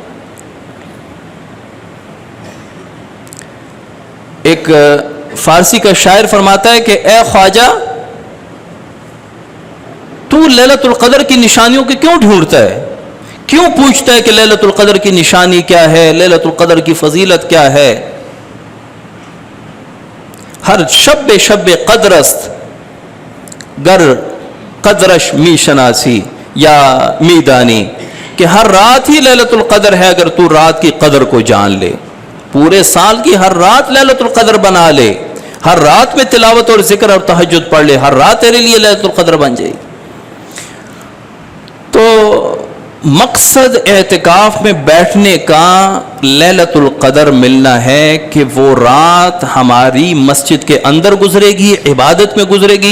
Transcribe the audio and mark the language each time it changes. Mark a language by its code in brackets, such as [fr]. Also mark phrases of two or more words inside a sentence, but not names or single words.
[ur] ایک فارسی کا شاعر فرماتا ہے کہ اے خواجہ تو لیلۃ القدر کی نشانیوں کی کیوں ڈھونڈتا ہے، کیوں پوچھتا ہے کہ لیلۃ القدر کی نشانی کیا ہے، لیلۃ القدر کی فضیلت کیا ہے؟ [fa] ہر شب قدر است گر قدرش می شناسی یا می دانی، [ur] کہ ہر رات ہی لیلۃ القدر ہے اگر تو رات کی قدر کو جان لے، پورے سال کی ہر رات لیلۃ القدر بنا لے، ہر رات میں تلاوت اور ذکر اور تہجد پڑھ لے، ہر رات تیرے لیے لیلۃ القدر بن جائے گی۔ تو مقصد اعتکاف میں بیٹھنے کا لیلۃ القدر ملنا ہے کہ وہ رات ہماری مسجد کے اندر گزرے گی، عبادت میں گزرے گی.